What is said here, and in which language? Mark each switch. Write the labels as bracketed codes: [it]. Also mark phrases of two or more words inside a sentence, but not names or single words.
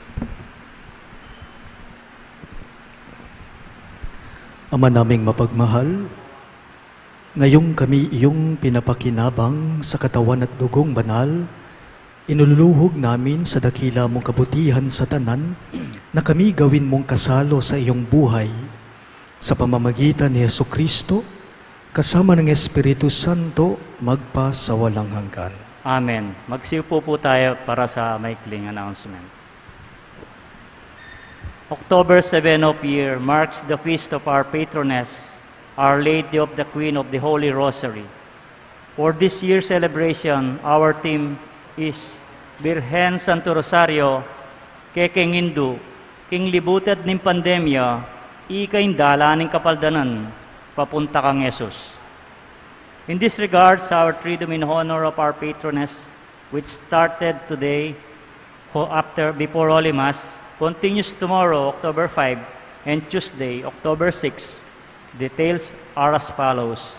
[tl] Ama naming mapagmahal, ngayong kami iyong pinapakinabang sa katawan at dugong banal, inululuhog namin sa dakila mong kabutihan sa tanan na kami gawin mong kasalo sa iyong buhay sa pamamagitan ni Jesucristo kasama ng Espiritu Santo magpa sa walang hanggan. Amen. Magsiupo po tayo para sa maikling announcement. [en] October 7 of year marks the feast of our patroness, Our Lady of the Queen of the Holy Rosary. For this year's celebration, our theme is [pam] Birhen Santo Rosario, Kekeng Hindu, King libutad ning pandemya, ikain dalaning kapaldanan, papunta kang Jesus. [en] In this regards, our Triduum in honor of our patroness, which started today before Holy Mass, continues tomorrow, October 5, and Tuesday, October 6. Details are as follows.